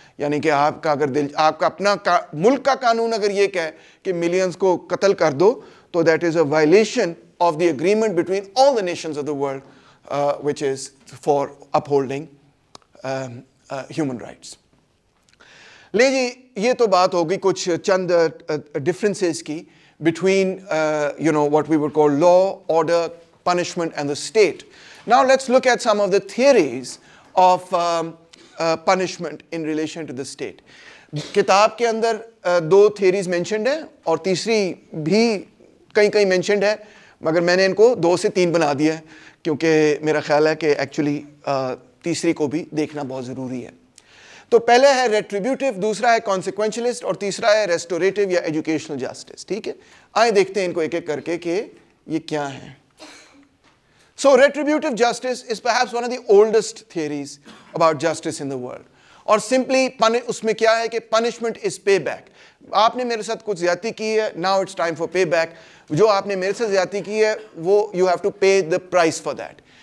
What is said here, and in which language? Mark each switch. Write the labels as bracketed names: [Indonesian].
[Urdu] یعنی کہ آپ کا اگر آپ کا اپنا ملک کا قانون اگر یہ کہے کہ ملینز کو قتل کر دو, تو that is a violation of the agreement between all the nations of the world which is for اپہولڈنگ human rights. لے جی, یہ تو بات ہوگی کچھ چند ڈفرینسز کی [English] Between what we would call law, order, punishment and the state. Now let's look at some of the theories of punishment in relation to the state. [Urdu] کتاب کے اندر 2 theories mentioned ہیں اور تیسری بھی کہیں mentioned ہے, مگر میں نے ان کو 2 سے 3 بنا دیا ہے, کیونکہ میرا خیال ہے کہ ایکچولی تیسری کو بھی دیکھنا بہت ضروری ہے. تو پہلے ہے ریٹریبیوٹیو, دوسرا ہے کانسیکوینشلسٹ اور تیسرا ہے ریسٹوریٹیو یا ایجوکیشنل جسٹس. ٹھیک ہے, آئیں دیکھتے ہیں ان کو ایک ایک کر کے کہ یہ کیا ہیں. [English] So retributive justice is perhaps one of the oldest theories about justice in the world. [Urdu] اور simply اس میں کیا ہے کہ [English] punishment is payback. [Urdu] آپ نے میرے ساتھ کچھ زیادتی کی ہے, [English] now it's time for payback. [Urdu] جو آپ نے میرے ساتھ زیادتی کی ہے وہ [English] you have to pay the price for that.